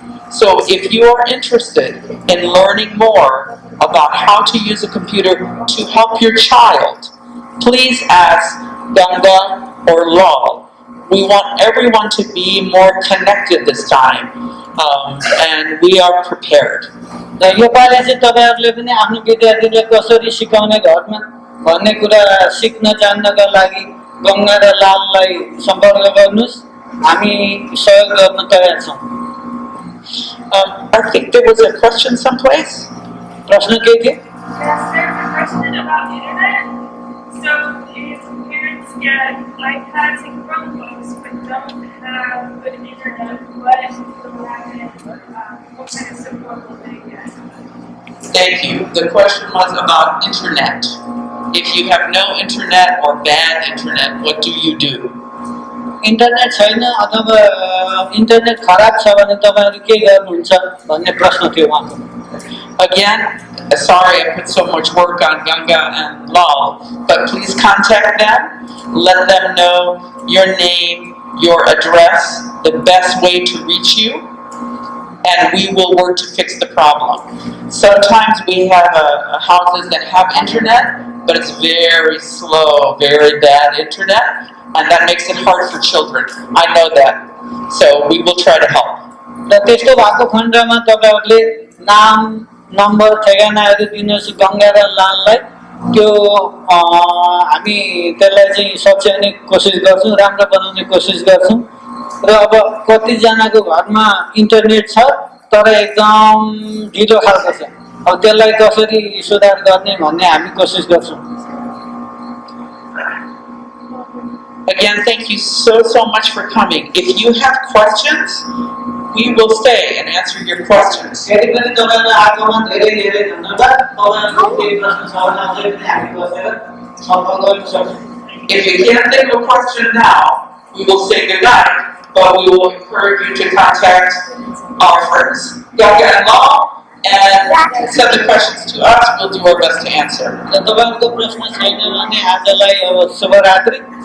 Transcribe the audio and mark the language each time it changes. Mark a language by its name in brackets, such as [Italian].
[English] So if you are interested in learning more about how to use a computer to help your child, please ask Ganga or Lal. We want everyone to be more connected this time, and we are prepared. [Nepali] र योपालि चाहिँ तपाईहरुले पनि आफ्नो विद्यार्थीले कसरी सिकाउने घरमा भन्ने कुरा सिक्न जान्नका लागि गंगा र लाललाई सम्पर्क गर्नुस्। हामी सहयोग गर्न तयार छौं। [English] I think there was a question someplace. [Nepali] प्रश्न के थियो? [English] Yes, there's a question about internet. So if parents get iPads and Chromebooks but don't have good internet, what will happen? What kind of support will they get? Thank you. The question was about internet. If you have no internet or bad internet, what do you do? [Nepali] Internet छैन अथवा internet खराब छ भने तपाईहरु के गर्नुहुन्छ भन्ने प्रश्न थियो उहाँको। [English] Again, sorry I put so much work on Ganga and Lal, but please contact them. Let them know your name, your address, the best way to reach you, and we will work to fix the problem. Sometimes we have houses that have internet, but it's very slow, very bad internet, and that makes it hard for children. I know that. So we will try to help. [Nepali] र त्यस्तो भएको खण्डमा तपाईहरुले नाम number ठेगानाहरु दिनुस् गंगा र लाललाई। त्यो हामी त्यसलाई चाहिँ सच्याउने कोसिस गर्छौं, राम्रो बनाउने कोसिस गर्छौं। र अब कति जनाको घरमा इन्टरनेट छ तर एकदम ढिलो खालको छ, अब त्यसलाई कसरी सुधार गर्ने भन्ने हामी कोसिस गर्छौं। [English] Again, thank you so much for coming. If you have questions, we will stay and answer your questions. [Nepali] यदि पनि तपाईहरुलाई आगमन धेरै धेरै धन्यवाद। तपाईहरुको केही प्रश्न छ भने अझै पनि हामी बसेर छलफल गर्न सक्छौं। [English] If you can't think of a question now, we will say goodnight, but we will encourage you to contact our friends, Ganga and Lal, and send the questions to us. We'll do our best to answer. [Nepali] र तपाईहरुको प्रश्न छैन भने आजलाई अब शुभरात्रि।